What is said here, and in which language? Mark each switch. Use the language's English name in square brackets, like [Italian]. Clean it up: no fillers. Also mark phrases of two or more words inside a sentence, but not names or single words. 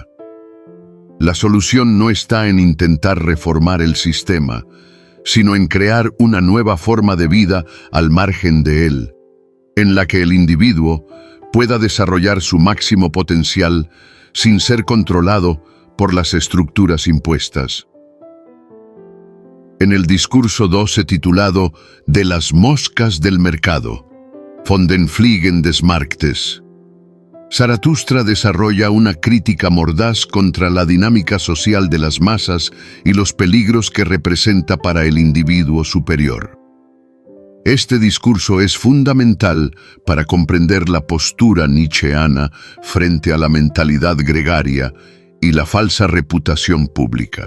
[Spanish] La solución no está en intentar reformar el sistema, sino en crear una nueva forma de vida al margen de él, en la que el individuo pueda desarrollar su máximo potencial sin ser controlado por las estructuras impuestas. En el discurso 12 titulado «De las moscas del mercado», [German] von den Fliegen des Marktes, [Spanish] Zaratustra desarrolla una crítica mordaz contra la dinámica social de las masas y los peligros que representa para el individuo superior. Este discurso es fundamental para comprender la postura nietzscheana frente a la mentalidad gregaria y la falsa reputación pública.